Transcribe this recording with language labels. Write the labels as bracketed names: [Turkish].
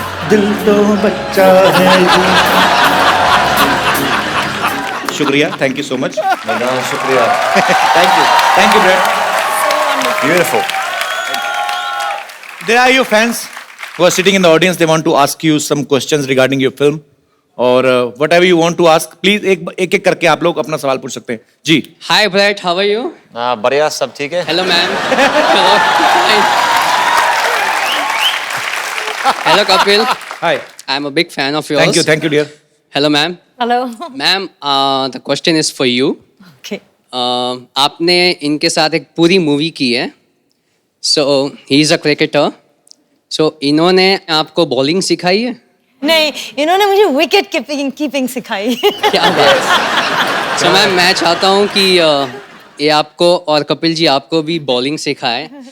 [Hindi] दिल तो बच्चा है जी. [English] शुक्रिया. Thank you so much. No, shukriya. Thank you. Thank you, Brett. Beautiful. There are your fans who are sitting in the audience. They want to ask you some questions regarding your film. [Hindi] और [English] whatever you want to ask, please [Hindi] एक करके आप लोग अपना सवाल पूछ सकते हैं. जी. [English] Hi Brett, how are you? [Hindi] बढ़िया सब ठीक है. [English] Hello ma'am. Hello. Hello Kapil. Hi. I'm a big fan of yours. Thank you, dear. Hello ma'am. Hello. Ma'am, the question is for you. Okay. [Hindi] आपने इनके साथ एक पूरी मूवी की है. [English] So he is a cricketer. [Hindi] So इन्होंने आपको bowling सिखाई है? नहीं, इन्होंने मुझे विकेट कीपिंग सिखाई. क्या बात. So मैम मैं चाहता हूँ कि ये आपको और कपिल जी आपको भी बॉलिंग सिखाए.